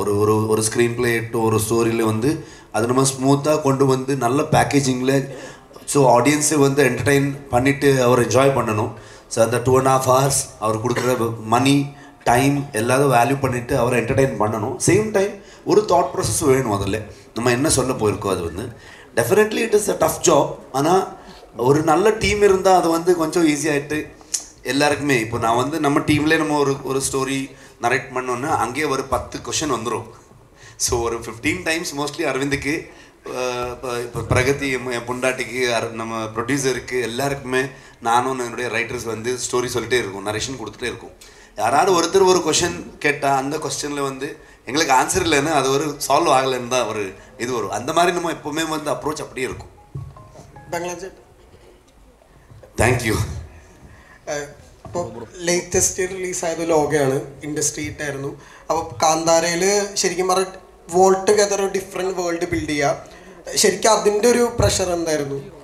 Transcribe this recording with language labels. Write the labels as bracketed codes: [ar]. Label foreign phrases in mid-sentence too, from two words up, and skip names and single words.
[ta] ஒரு ஒரு ஒரு ஸ்க்ரீன் பிளேட்டோ ஒரு ஸ்டோரியில் வந்து அது நம்ம ஸ்மூத்தாக கொண்டு வந்து நல்ல பேக்கேஜிங்கில் ஸோ ஆடியன்ஸை வந்து என்டர்டெயின் பண்ணிவிட்டு அவர் என்ஜாய் பண்ணணும். ஸோ அந்த 2.5 hours அவர் கொடுக்குற [en] money time [ta] எல்லாரும் வேல்யூ பண்ணிவிட்டு அவரை என்டர்டெயின் பண்ணணும். [en] same time [ta] ஒரு [en] thought process [ta] வேணும். அதில் நம்ம என்ன சொல்ல போயிருக்கோம் அது வந்து [en] definitely it is a tough job. [ta] ஆனால் ஒரு நல்ல டீம் இருந்தால் அது வந்து கொஞ்சம் ஈஸியாகிட்டு எல்லாருக்குமே. இப்போ நான் வந்து நம்ம டீம்லேயே நம்ம ஒரு [en] story narrate [ta] பண்ணோன்னா அங்கேயே ஒரு 10 கொஷின் வந்துடும். ஸோ ஒரு 15 times மோஸ்ட்லி அரவிந்துக்கு இப்போ பிரகதி என் பொண்டாட்டிக்கு நம்ம ப்ரொடியூசருக்கு எல்லாருக்குமே நானும் என்னுடைய ரைட்டர்ஸ் வந்து ஸ்டோரி சொல்லிட்டே இருக்கும், நரேஷன் கொடுத்துட்டே இருக்கும். யாராவது ஒருத்தர் ஒரு கொஷின் கேட்டால் அந்த கொஸ்டினில் வந்து எங்களுக்கு ஆன்சர் இல்லைன்னு அது ஒரு சால்வ் ஆகலைன்னு தான் ஒரு இது வரும். அந்த மாதிரி நம்ம எப்போவுமே வந்து அப்ரோச் அப்படியே இருக்கும். [en] thank you. [ml] ഇപ്പോൾ ലേറ്റസ്റ്റ് റിലീസായത് ലോകയാണ്, ഇൻഡസ്ട്രി ഹിറ്റായിരുന്നു. അപ്പോൾ കാന്താരയിൽ ശരിക്കും പറഞ്ഞാൽ [en] volt together [ml] ഒരു [en] different world build [ml] ചെയ്യുക, ശരിക്കും അതിൻ്റെ ഒരു പ്രഷർ എന്തായിരുന്നു?